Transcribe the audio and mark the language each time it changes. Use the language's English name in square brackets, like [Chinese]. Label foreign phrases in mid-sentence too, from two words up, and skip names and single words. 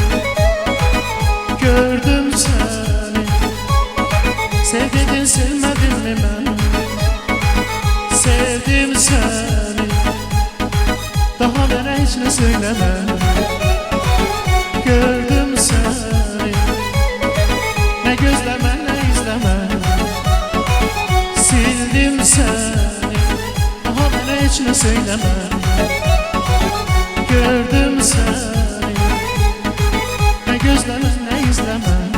[Turkish] Gördüm seni. Sev dedin sevmedim mi ben? Sevdim seni. Daha bana hiç ne söyleme. [Azerbaijani] Gördüm seni, ne gözləmə, nə izləmə. Sildim səni, daha mənə heç nə söyləmə. Gördüm səni, nə gözləmə, nə izləmə.